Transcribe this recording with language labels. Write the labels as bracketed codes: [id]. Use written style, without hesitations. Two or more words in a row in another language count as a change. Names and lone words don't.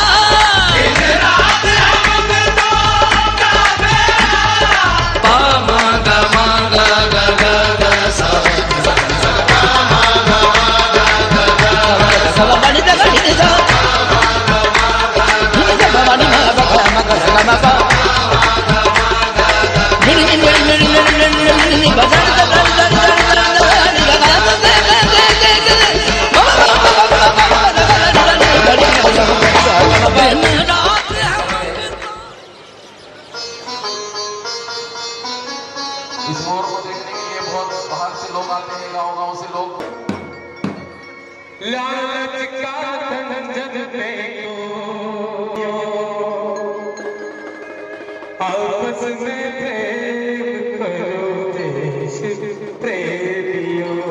[hi] दिन रात है मंगतों का बेड़ा। पा मा गा मा गा गा गा गा सा, सा बा नि दा गा नि दा, नि दा बा नि मा गा गा मा गा गा मा गा, नि नि नि नि नि नि नि नि बा दा दा दा दा दा दा नि गा गा दा दा दा दा दा दिन रात है इस मोर को देखने के लिए बहुत बाहर से लोग आते हैं, गांव-गांव से लोग। लालच का धन जब देखो, आपस में प्रेम करो देश प्रेमियों।